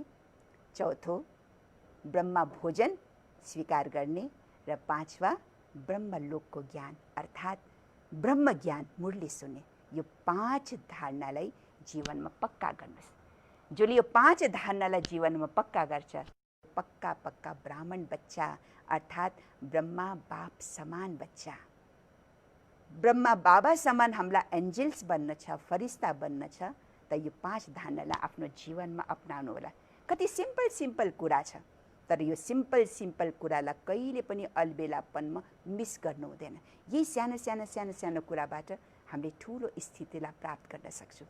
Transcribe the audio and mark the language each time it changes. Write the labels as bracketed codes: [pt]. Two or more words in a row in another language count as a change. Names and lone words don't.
[ne] चौथो ब्रह्म भोजन स्वीकार गर्ने र 5वां ब्रह्मलोकको ज्ञान अर्थात् ब्रह्म ज्ञान मुरली सुन्ने। यो 5 धारणालाई जीवनमा पक्का गर्नुहोस्। जसले यो 5 धारणालाई जीवनमा पक्का गर्छ, पक्का ब्राह्मण बच्चा अर्थात् ब्रह्मा बाप समान बच्चा। ब्रह्मा बाबा समान हामीलाई एन्जल्स बन्न छ, फरिस्ता बन्न छ। त यो 5 धारणालाई आफ्नो जीवनमा अपनाउनु होला। कति सिम्पल कुरा छ, तर यो सिम्पल कुरालाई कहिले पनि अलबेलापनमा मिस गर्नु हुँदैन। यही सानो कुराबाट हामीले ठुलो स्थितिलाई प्राप्त गर्न सक्छौँ।